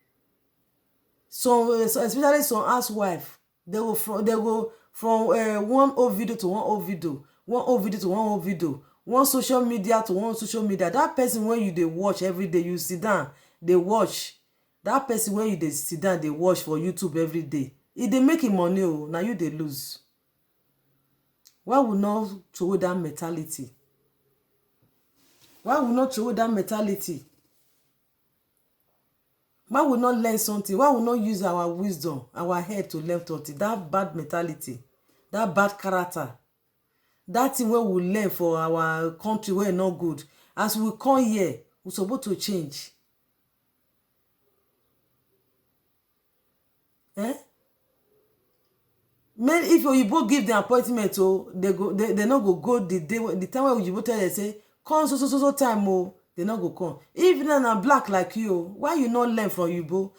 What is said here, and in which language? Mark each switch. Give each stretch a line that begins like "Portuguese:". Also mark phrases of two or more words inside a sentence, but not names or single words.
Nigerian Pidgin: So especially some housewife, they go from one old video to one old video, one old video to one old video. one social media to one social media. That person when you dey watch every day, you sit down dey watch. That person when you dey sit down dey watch for YouTube every day, e dey make him money. Oh, now you dey lose. Why we not throw that mentality? Why we not throw that mentality? Why we not learn something? Why we not use our wisdom, our head to learn something? That bad mentality, that bad character, that thing where we learn for our country where not good. As we come here, we supposed to change. Men, if Oyibo give the appointment, oh, they not go the time where Oyibo tell them say come so time, oh, they not go come. If na black like you, why you not learn from Oyibo?